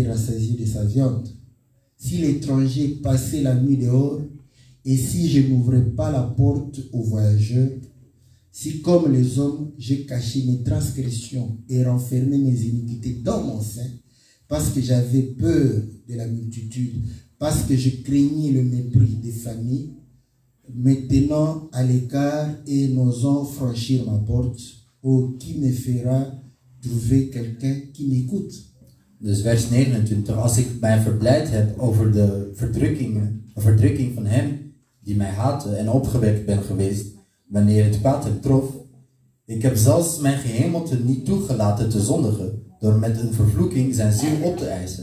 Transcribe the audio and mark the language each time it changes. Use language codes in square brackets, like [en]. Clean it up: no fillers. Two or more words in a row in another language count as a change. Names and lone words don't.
[fr] rassasié de sa viande, si l'étranger passait la nuit dehors, et si je n'ouvrais pas la porte aux voyageurs, si comme les hommes, j'ai caché mes transgressions et renfermé mes iniquités dans mon sein, parce que j'avais peur de la multitude, parce que je craignais le mépris des familles, me tenant à l'écart et n'osant franchir ma porte, oh, qui me fera trouver quelqu'un qui m'écoute? [nl] Dus vers 29. Als ik mij verblijd heb over de verdrukking van hem die mij haatte en opgewekt ben geweest wanneer het kwaad hem trof. Ik heb zelfs mijn gehemelte niet toegelaten te zondigen door met een vervloeking zijn ziel op te eisen.